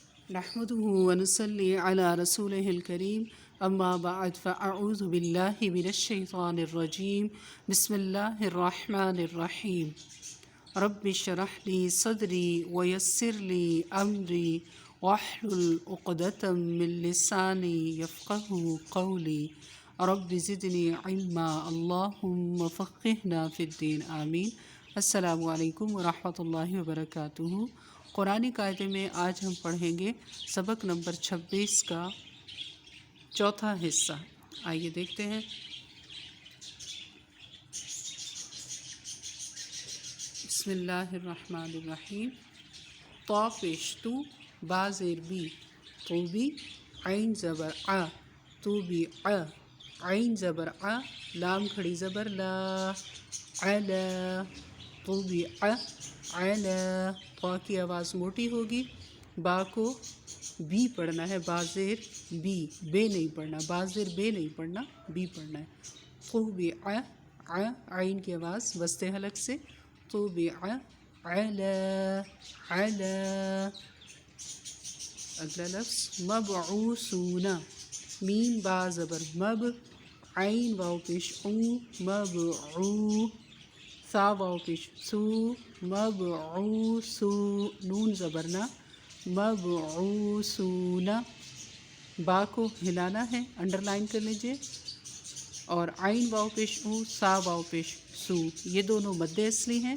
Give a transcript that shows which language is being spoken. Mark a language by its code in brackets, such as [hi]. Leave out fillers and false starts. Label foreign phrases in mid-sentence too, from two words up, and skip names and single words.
[ar] نحمده ونصلي على رسوله الكريم أما بعد فأعوذ بالله من الشيطان الرجيم بسم الله الرحمن الرحيم رب اشرح لي صدري ويسر لي أمري واحلل عقدة من لساني يفقه قولي رب زدني علما اللهم فقهنا في الدين آمین۔ السلام علیکم ورحمۃ اللہ وبرکاتہ۔ [ur] قرآن قاعدے میں آج ہم پڑھیں گے سبق نمبر 26 کا چوتھا حصہ۔ آئیے دیکھتے ہیں۔ [ar] بسم اللہ الرحمن الرحیم۔ [ur] تو پیش تو، با زیر بی، تو بی، عین زبر آ، تو بی آ، عین زبر آ، لام کھڑی زبر لا، علا، تو بی آ، علا، تو کی آواز موٹی ہوگی، با کو بی پڑھنا ہے، با زیر بی، بے نہیں پڑھنا، با زیر بے نہیں پڑھنا، بی پڑھنا ہے۔ تو بی آ، عین کی آواز وسط حلق سے، تو بی آ، علا، علا۔ اگلا لفظ مبعوثون، میم با زبر مب، عین واو پیش او، مبعو، سا واو پیش سو، مبعوثو، نون زبر نا، مبعوثون۔ با کو ہلانا ہے، [en] under line [ur] کر لیجئے، اور عین واو پیش او، سا واو پیش سو، یہ دونوں مد اصلی ہیں۔